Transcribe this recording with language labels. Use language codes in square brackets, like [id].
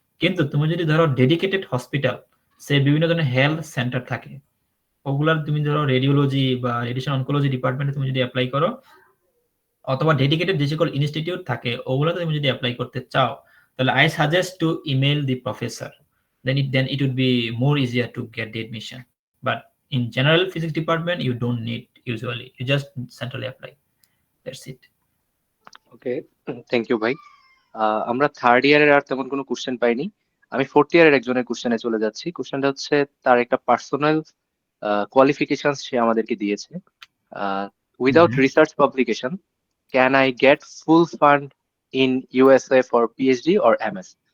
[bn] কিন্তু তুমি যদি ধরো ডেডিকেটেড হসপিটাল, সে বিভিন্ন ধরনের হেলথ সেন্টার থাকে, ওগুলার তুমি ধরো রেডিওলজি বা রেডিয়েশন অনকোলজি ডিপার্টমেন্টে তুমি যদি অ্যাপ্লাই করো, অথবা ডেডিকেটেড যে সকল ইনস্টিটিউট থাকে ওগুলোতে তুমি যদি অ্যাপ্লাই করতে চাও, তাহলে [en] I suggest to email the professor, then it would be more easier to get the admission. But in general physics department you don't need, usually you just centrally apply, that's it. Okay, thank you ভাই। [bn] আমরা third ইয়ারের আর তেমন কোনো question পাইনি। আমি fourth ইয়ারের একজনের কোশ্চেনে চলে যাচ্ছি। কোশ্চেনটা হচ্ছে, তার একটা পার্সোনাল কোয়ালিফিকেশন সে আমাদেরকে দিয়েছে। [en] Without research publication, can I get full fund in USA for PhD or MS?